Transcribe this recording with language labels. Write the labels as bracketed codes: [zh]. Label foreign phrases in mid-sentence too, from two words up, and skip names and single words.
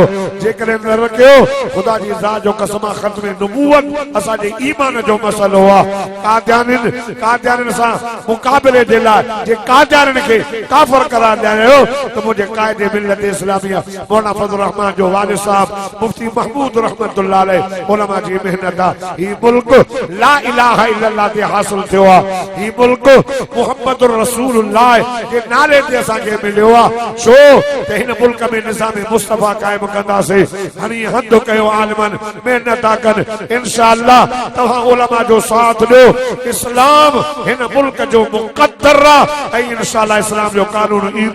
[sd] जेकॾहिं कयो ख़ुदा जी ज़ात जो कसम ख़त्म नबूवत असांजे ईमान जो मसलो आहे। कादियानिन सां मुक़ाबिले जे लाइ जे कादियानिन खे काफ़िर करार ॾियारियो त मुंहिंजे क़ाइदे मिलत इस्लामिया मौलाना फज़लुर रहमान जो वालिद साहब मुफ्ती महमूद [ar] رحمة الله عليه [sd] उलमा जी मेहनत आहे। ही मुल्क [ar] لا إله إلا الله [sd] ते हासिल थियो आहे। ही मुल्क [ar] محمد رسول الله [sd] जे नाले ते असांखे मिलियो आहे। छो त हिन मुल्क में निज़ाम मुस्तफ़ा क़ाइम कंदासीं। हणी हद कयो आलिमन मेहनत कनि इंशाअल्लाह तव्हां उलमा जो साथ ॾियो इस्लाम हिन मुल्क जो मुक़द्दर आहे ऐं इंशाअल्लाह इस्लाम जो कानून ईंदो।